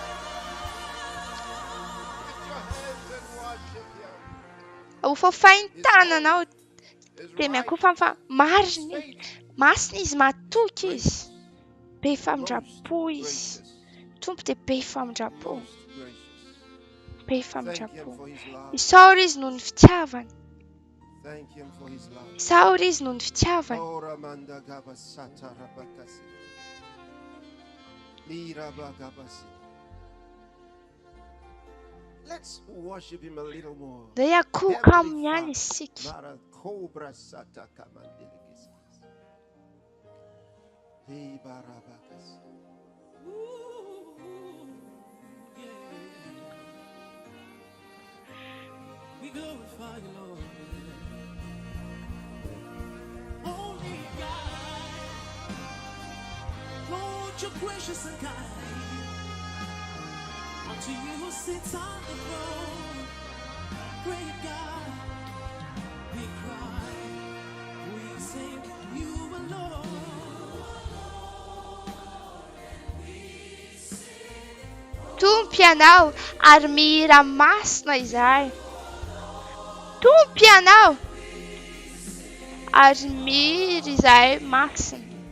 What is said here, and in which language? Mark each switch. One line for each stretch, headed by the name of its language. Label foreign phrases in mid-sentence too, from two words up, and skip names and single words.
Malagasy: Hofafainy tananao dia miakofa fa marina izy, masina izy, mahatoky izy, be famindrapo izy. Tompo dia be famindrapo, be famindrapo. Isaora izy noho ny fitiavany, isaora izy noho ny fitiavany.
English: Let's worship him a little more.
Malagasy: Dia akoka aminy ihany isika.
English: We glorify you, Lord. Only God, Lord, you're gracious and kind. Unto you who sits on the throne, great God, we cry, we sing you alone.
Malagasy: Tompo ianao ary mihira masina izahay. Tompo ianao ary mihira izahay masina.